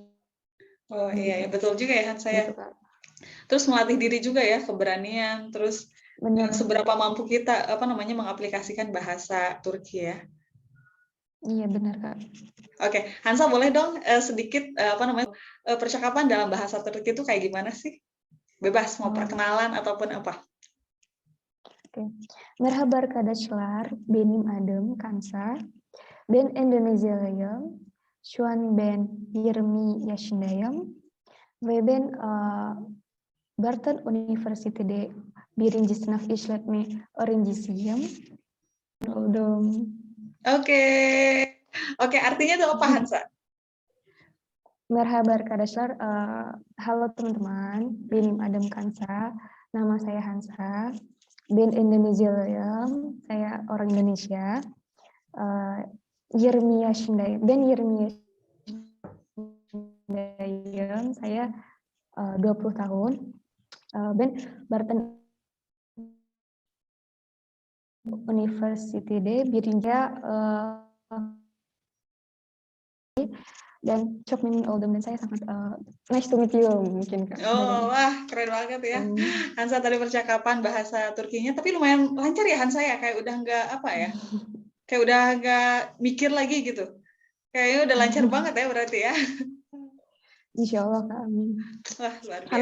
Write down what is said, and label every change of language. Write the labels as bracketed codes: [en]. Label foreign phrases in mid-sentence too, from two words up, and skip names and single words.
[id] Oh iya, betul juga ya saya. Gitu, terus melatih diri juga ya, keberanian, terus seberapa mampu kita mengaplikasikan bahasa Turki ya. Iya benar Kak. Oke, Hansa boleh dong sedikit percakapan dalam bahasa Turki itu kayak gimana sih? Bebas mau perkenalan ataupun apa. Oke. [tr] Merhaba arkadaşlar, benim adım Kansa. Ben Endonezyalıyım. Şu an ben 20 yaşındayım. Ve ben Barton Üniversitede 1. sınıf işletme öğrencisiyim. [id] Oke, artinya itu apa Hansa? [tr] Merhaba arkadaşlar, [id] halo teman-teman, [tr] benim adım Kansa, [id] nama saya Hansa, [tr] ben Endonezyalıyım, [id] saya orang Indonesia, [tr] 20 yaşındayım, ben 20 yaşındayım, [id] saya 20 tahun, [tr] ben Barton Üniversitede 1. Dan çok memnun oldum, [id] dan saya sangat [en] nice to meet you [id] mungkin Kak. Wah keren banget ya Hansa tadi percakapan bahasa Turkinya, tapi lumayan lancar ya Hansa ya, kayak udah nggak kayak udah nggak mikir lagi gitu, kayaknya udah lancar banget ya berarti ya. [ar] Insya Allah [id] Kak, amin. Wah luar biasa.